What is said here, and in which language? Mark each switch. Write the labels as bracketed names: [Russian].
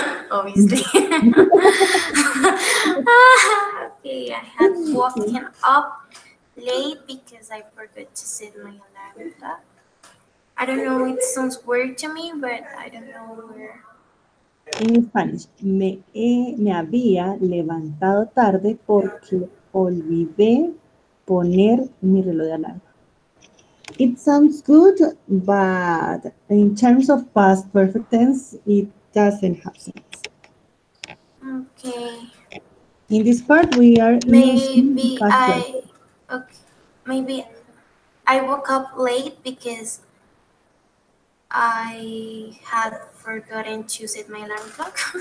[English] Obviously. Okay, I had woken up late because I forgot to set my alarm clock. I don't know, it sounds weird to me, but I don't know where. [Spanish] En Spanish, me había levantado tarde porque olvidé poner mi reloj de alarma. [English] It sounds good, but in terms of past perfect tense, it doesn't have sense. Okay. In this part, we are using Maybe past perfect. maybe I woke up late because I had forgotten to set my alarm clock.